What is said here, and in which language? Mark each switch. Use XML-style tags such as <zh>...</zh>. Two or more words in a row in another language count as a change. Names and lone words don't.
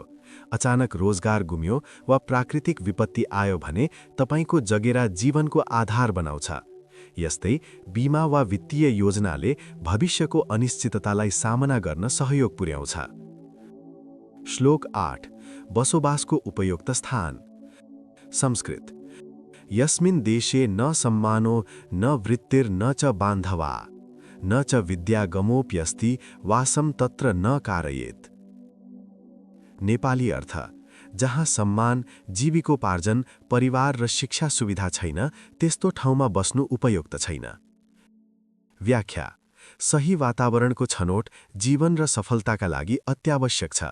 <ne>अचानक रोजगार गुम्यो वा प्राकृतिक विपत्ति आयो भने तपाईको जगेरा जीवनको आधार बनाउँछ। यस्तै बीमा वा वित्तीय योजनाले भविष्यको अनिश्चिततालाई सामना गर्न सहयोग पुर्याउँछ। श्लोक 8 बसोबासको उपयुक्त स्थान।</ne> <sa>संस्कृत: यस्मिन् देशे न सम्मानो न वृत्तिर् न च बान्धवा न च विद्यागमोऽप्यस्ति वासं तत्र न कारयेत्।</sa> <ne>नेपाली अर्थ: जहाँ सम्मान, जीविकोपार्जन, परिवार र शिक्षा सुविधा छैन त्यस्तो ठाउँमा बस्नु उपयुक्त छैन। व्याख्या: सही वातावरणको छनोट जीवन र सफलताका लागि अत्यावश्यक छ।</ne>